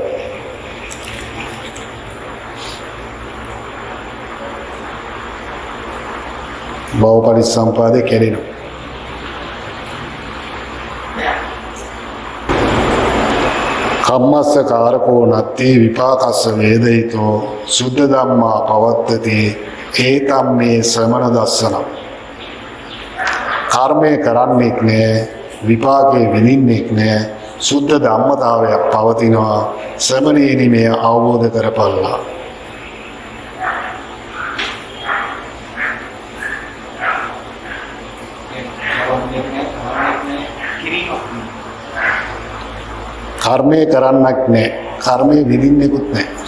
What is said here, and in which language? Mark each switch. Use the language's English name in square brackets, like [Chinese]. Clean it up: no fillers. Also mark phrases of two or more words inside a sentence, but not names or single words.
[Sinhala] භව පරිසම්පාදේ කෙරෙනවා. [Pali] කම්මස්ස කාරකෝ නත්ති විපාකස්ස වේදිතෝ සුද්ධ ධම්මා පවත්තති ඒතම් මේ ශ්‍රමණ දස්සන. [Sinhala] කර්මය කරන්නේක් නෑ, විපාකේ විඳින්නෙක් නෑ, සුද්ධ ධම්මතාවයක් පවතිනවා. ශ්‍රමණේනි මේ අවබෝධ කරපල්ලා. කර්මය කරන්නක් නෑ, කර්මය විඳින්නෙකුත් නෑ.